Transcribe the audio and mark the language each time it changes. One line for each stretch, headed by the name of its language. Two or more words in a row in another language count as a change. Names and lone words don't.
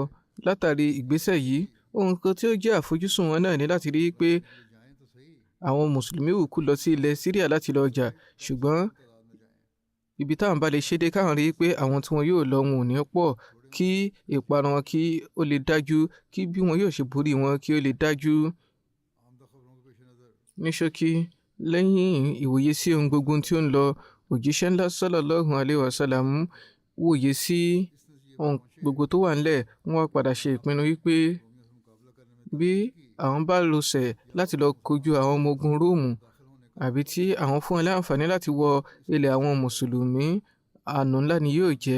Yoruba: Látàrí ìgbésẹ̀ yìí ohun kan tí ó jẹ́ àfojúsùn wọn náà ni láti rí pé àwọn mùsùlùmí wùkú lọ sí ilẹ̀ Syria láti lọ jà ṣùgbọ́n ibi táwọn bá lè ṣe dé káwọn rí pé àwọn tí wọn yóò lọ wọn ò ní pọ̀ kí ìparun wọn kí ó lè dájú kí bí wọn yóò ṣe borí wọn kí ó lè dájú. Ní ṣókí lẹ́yìn ìwòye sí ohun gbogbo tí ó ń lọ òjíṣẹ́ ńlá
Arabic: صلى الله عليه وسلم
Yoruba: wòye sí ohun gbogbo tó wà ńlẹ̀ wọ́n padà ṣe ìpinnu wípé bí àwọn bá lọ́sẹ̀ láti lọ kojú àwọn ọmọ ogun Róòmù àbí tí àwọn fún wọn láǹfààní láti wọ ilẹ̀ àwọn mùsùlùmí àánú ńlá ni yóò jẹ́.